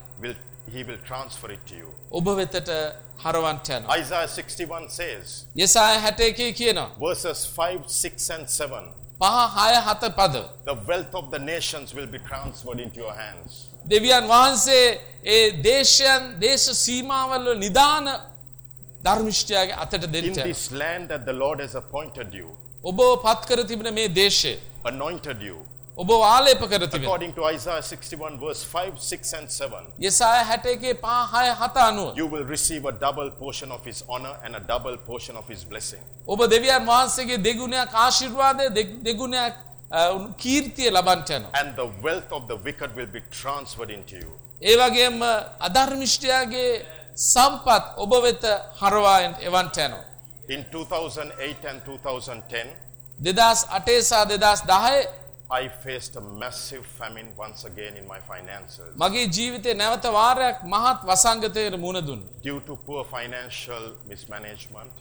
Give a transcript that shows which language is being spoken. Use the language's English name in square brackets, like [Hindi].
[English] will he will transfer it to you [Sinhala] ඔබ වෙතට හරවන්ට යනවා [English] Isaiah 61 says [Sinhala] යෙසායා 61 කියනවා [English] verses 5 6 and 7 [Sinhala] පහ 6 7 පද [English] the wealth of the nations will be transferred into your hands [Sinhala] දෙවියන් වහන්සේ ඒ දේශයන් දේශ සීමාවල නිදාන ධර්මිෂ්ඨයාගේ අතට දෙන්න [English] in this land that the lord has appointed you [Sinhala] ඔබ පත් කර තිබෙන මේ දේශය [English] anointed you [Sinhala] ඔබ ආලේප කර තිබෙන [English] according to Isaiah 61 verse 5 6 and 7 [Sinhala] යෙසායා 61 5 6 7 90 [English] you will receive a double portion of his honor and a double portion of his blessing [Sinhala] ඔබ දෙවියන් වහන්සේගේ දෙගුණයක් ආශිර්වාදය දෙගුණයක් කීර්තිය ලබන්නට යනවා [English] and the wealth of the wicked will be transferred into you [Sinhala] ඒ වගේම අධර්මිෂ්ඨයාගේ සම්පත් ඔබ වෙත හරවා එවන්නට යනවා [English] in 2008 and 2010 [Sinhala] 2008 සහ 2010 [English] I faced a massive famine once again in my finances. [Sinhala] මගේ ජීවිතේ නැවත වාරයක් මහත් වසංගතයකට මුහුණ දුන්නා. [English] Due to poor financial mismanagement.